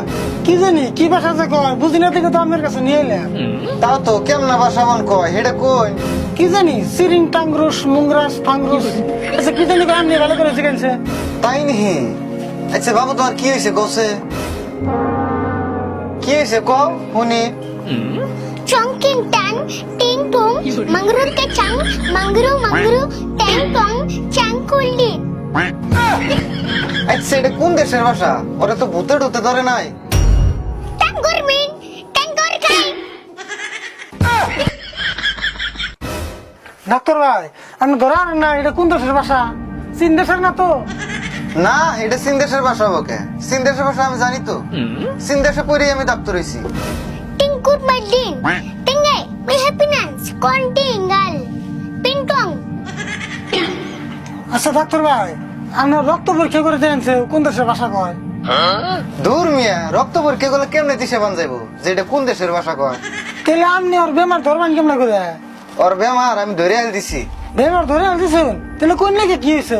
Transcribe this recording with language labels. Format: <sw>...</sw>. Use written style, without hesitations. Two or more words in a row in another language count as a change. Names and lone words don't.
<bn>কি জানি কি ভাষা যে কয় বুঝি না থেকে তো আমার কাছে নিয়ে এলাম তাও তো কেমন বাসা মন কয় হেডে কই? কি জানি সিরিং টাংরুস মুংরাস ফাংরুস আচ্ছা কি জানি কয় আমি ভালো করে শিখেছে তাই নেহি। আচ্ছা বাবু তোমার কি হয়েছে কছে? কি হয়েছে কও শুনি। Chongking tang, ting tong, mangru ke chang, mangru, tang tong, chang kuldin. আচ্ছা এটা কোন দেশের ভাষা? ওরা তো ভূতে ঢুতে ধরে নাই। Tanggor min, tanggor kai. ডাক্তার ভাই আপনি ধরান না এটা কোন দেশের ভাষা চীন দেশের না তো না এটা চীন দেশের ভাষা বকে। চীন দেশের ভাষা আমি জানি তো। চীন দেশে পড়েই আমি ডাক্তার হইছি। Ting good my din. Tingai, may happiness, kontingal. Ping tong. আচ্ছা ডাক্তার ভাই আপনার রক্ত পরীক্ষা করে দেখছে কোন দেশের ভাষা কয় দূর মিয়া রক্ত পরীক্ষা করলে কেমনে দিশে বান যাইবো যে এটা কোন দেশের ভাষা কয়? তাহলে আপনি ওর বেমার ধরবেন কেমন করে ওর বেমার আমি ধরে আল দিছি। বেমার ধরে আনতেছেন তাহলে কোন লেগে কি হয়েছে</bn>